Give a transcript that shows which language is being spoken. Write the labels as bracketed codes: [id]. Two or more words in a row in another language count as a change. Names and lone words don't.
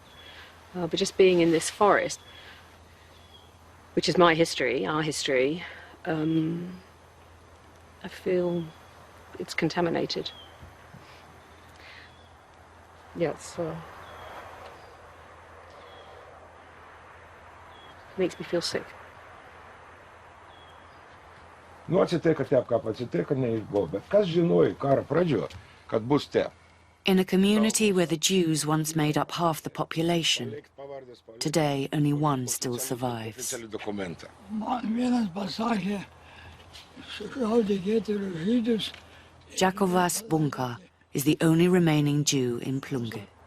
[en] But just being in this forest, which is my history, our history, I feel it's contaminated. Yeah, makes me feel sick. [lt] Nu atsitiko taip, kaip atsitiko, neįbuvo, bet kas žinojo karo pradžioje, kad bus taip. [en] In a community where the Jews once made up half the population, today only one still survives. Jakovas Bunka is the only remaining Jew in Plungė.